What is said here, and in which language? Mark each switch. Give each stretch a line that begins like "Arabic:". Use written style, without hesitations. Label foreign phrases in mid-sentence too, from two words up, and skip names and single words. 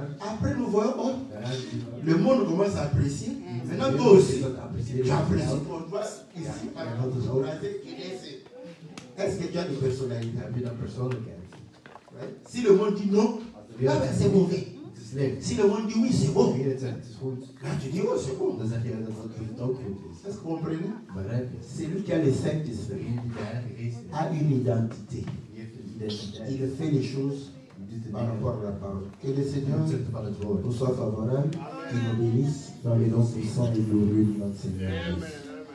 French: après, nous voyons, oh,
Dutch: daarna
French: le monde commence à apprécier. Maintenant, toi aussi, tu apprécies. On voit ici, par exemple, est-ce que tu as des personnalités?
Dutch: heb je dan persoonlijkheid.
French: Ouais. Si le monde dit non, ah ben, c'est mauvais.
Dutch: Het is slecht.
French: Si le monde dit oui, c'est bon.
Dutch: Als je het zegt, het is goed,
French: Là, tu dis, oh, c'est bon.
Dutch: dan zeg je dat het ook goed is.
French: Est-ce que vous comprenez?
Dutch: Begrijp je?
French: Celui qui a le Saint-Esprit
Dutch: Degene die de Heilige Geest heeft,
French: a une identité.
Dutch: die heeft een identiteit.
French: Il fait les choses
Dutch: Die doet de
French: par
Dutch: dingen
French: rapport à la parole. Que le
Dutch: ten
French: Seigneur
Dutch: opzichte van het woord.
French: nous soit favorable, qu'il nous bénisse dans le nom puissant et glorieux de notre Seigneur Jésus.